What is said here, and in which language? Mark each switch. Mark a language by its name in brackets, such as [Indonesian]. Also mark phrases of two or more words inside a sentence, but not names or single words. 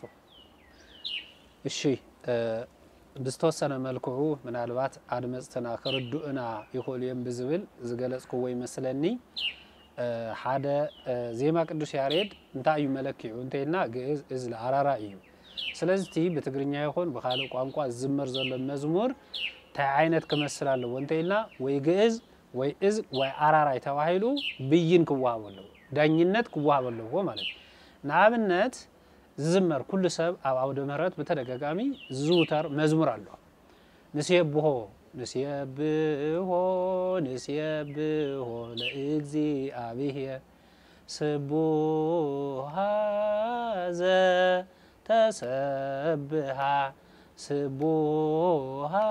[Tigrinya] እሺ ብስተወሰነ መልክዑ ምናልባት አድመጽተና ከርዱእና ይኾልየም ብዝብል ዝገለጽኩ ወይ መስለኒ ሓደ ዜማ ቅዱስ ያሬድ እንታይ እዩ መለክዑ እንተይና ግዕዝ እዝለ አራራ እዩ ስለዚህ በትግርኛ ይሆን በኻልእ ቋንቋ ዝዝመር ዘሎ መዝሙር ታይ ዓይነት ክመስል ኣለዎ እንተይና ወይ ግዕዝ ወይ እዝ ወይ አራራይ ተዋሂሉ ብይን ክዋሃበሉ ዳኝነት ክዋሃበሉ ማለት ንኣብነት ዝዝመር ኩሉ ሰብ ኣብ አውደ ምህረት በተደጋጋሚ ዝውተር መዝሙር ኣሎ [Geez] ንስየብሖ ለእግዚአብሔር ስቡሃ ተሰብሃ ስቡሃ